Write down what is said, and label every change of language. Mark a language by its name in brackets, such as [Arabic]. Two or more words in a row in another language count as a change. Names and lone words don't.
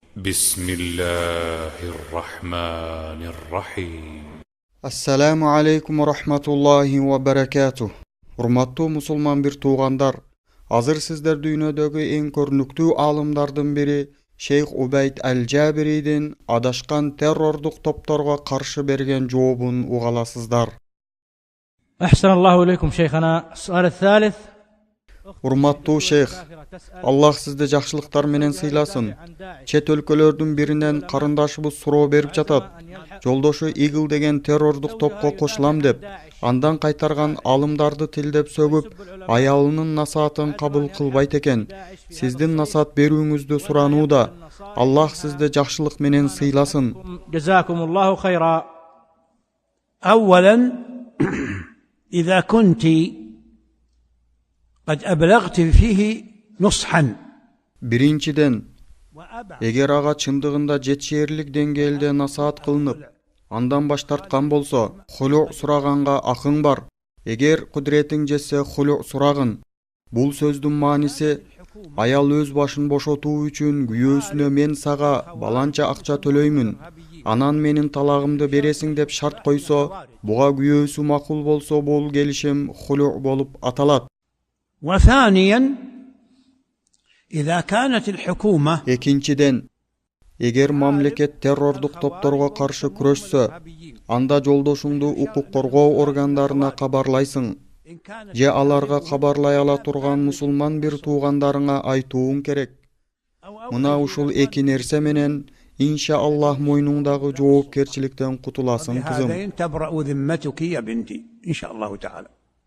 [Arabic] Bismillahirrahmanirrahim. السلام عليكم ورحمة الله وبركاته. [Kyrgyz] Урматтуу мусулман бир туугандар, азыр сиздер дүйнөдөгү эң көрүнүктүү аалымдардын бири Шейх Убайд Аль-Джабиридин адашкан террордук топторго каршы берген жообун угаласыздар. [Arabic] أحسن الله إليكم شيخنا. السؤال الثالث. [Kyrgyz] Урматтуу шейх, Аллах сизди жакшылыктар менен сыйласын. Чет өлкөлөрдүн биринен карындашыбыз суроо берип жатат. Жолдошу Игл деген террордук топко кошулам деп, андан кайтарган алымдарды тилдеп сөгүп, аялынын насаатын кабыл кылбайт экен. Сиздин насаат берүүңүздү суранууда. Аллах сизди жакшылык менен сыйласын. [Arabic] جزاكم الله خيرا. أولا إذا كنت قد أبلغت فيه نصحا [Kyrgyz] Биринчиден, эгер ага чындыгында жетишээрлик деңгээлде насаат кылынып, андан баш тарткан болсо, хулу сураганга акың бар. Эгер кудретиң жетсе, хулу сурагын. Бул сөздүн мааниси, аял өз башын бошотуу үчүн күйөөсүнө мен сага баланча акча төлөймүн, анан менин талагымды бересиң деп шарт койсо, буга күйөөсү макул болсо, бул келишим хулу болуп аталат. [Arabic] وثانيا إذا كانت الحكومة [Kyrgyz] Экинчиден, эгер мамлекет террордук топторго каршы күрөшсө, анда жолдошуңду укук коргоо органдарына кабарлайсың. Же аларга кабарлай ала турган мусулман бир туугандарыңа айтууң керек. Мына ушул эки нерсе менен иншааллах мойнуңдагы жоопкерчиликтен кутуласың, кызым. [Arabic] بهذين تبرأ ذمتك يا بنتي إن شاء الله تعالى.